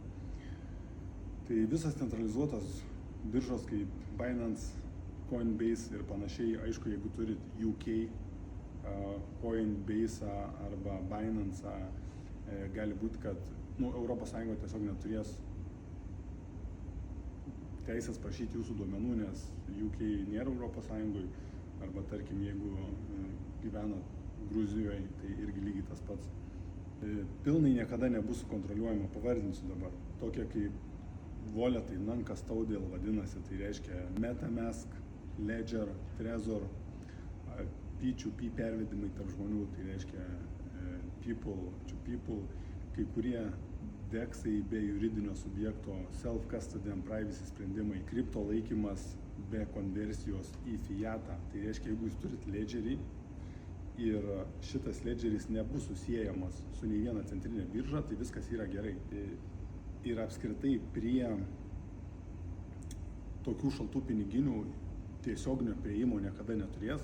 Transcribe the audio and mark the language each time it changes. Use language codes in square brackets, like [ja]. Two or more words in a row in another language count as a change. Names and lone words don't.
[lt] Tai visas centralizuotos biržos kaip Binance, Coinbase ir panašiai, aišku, jeigu turit UK Coinbase arba Binance, gali būti, kad ES tiesiog neturės teisės prašyti jūsų duomenų, nes UK nėra ES, arba tarkim, jeigu gyvenat Gruzijoje, tai irgi lygiai tas pats. Pilnai niekada nebus sukontroliuojama, pavardinsiu dabar. Tokia kaip walletai, non-custodial vadinasi, tai reiškia MetaMask, Ledger, Trezor, P2P pervedimai tarp žmonių, tai reiškia [en] people to people, [lt] kai kurie deksai be juridinio subjekto, [en] self-custody and privacy [lt] sprendimai, kripto laikymas be konversijos į fiatą. Tai reiškia, jeigu jūs turit ledgerį ir šitas ledgeris nebus susiejamas su nei viena centrinė birža, tai viskas yra gerai. Ir apskritai prie tokių šaltų piniginių tiesioginio prieimo niekada neturės.